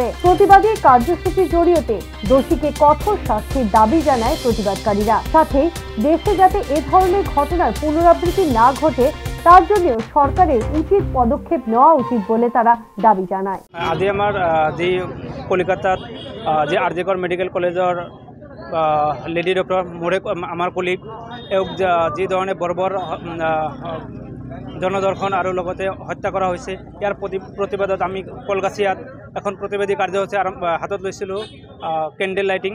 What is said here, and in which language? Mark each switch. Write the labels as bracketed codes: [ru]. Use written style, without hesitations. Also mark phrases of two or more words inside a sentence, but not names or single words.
[bn] প্রতিবাদী কার্যসূচির জড়িয়তে দোষীকে কঠোর শাস্তির দাবি জানায় প্রতিবাদকারীরা। সাথে দেশে যাতে এ ধরনের ঘটনার পুনরাবৃত্তি না ঘটে তার জন্য সরকারের উচিত পদক্ষেপ নেওয়া উচিত বলে তারা দাবি জানায়। [as] আজি আমার যে কলিকাতাত যে আরজিকর মেডিকেল কলেজৰ [en] lady doctor [as] মোৰে আমাৰ কলিগ এওক যি ধৰণে বৰ্বৰ জনদৰ্শন আৰু লগতে হত্যা কৰা হৈছে, ইয়াৰ প্ৰতিবাদত আমি কলগাছিয়াত এখন প্ৰতিবাদী কাৰ্যসূচী হাতত লৈছিলোঁ, [en] candle lighting.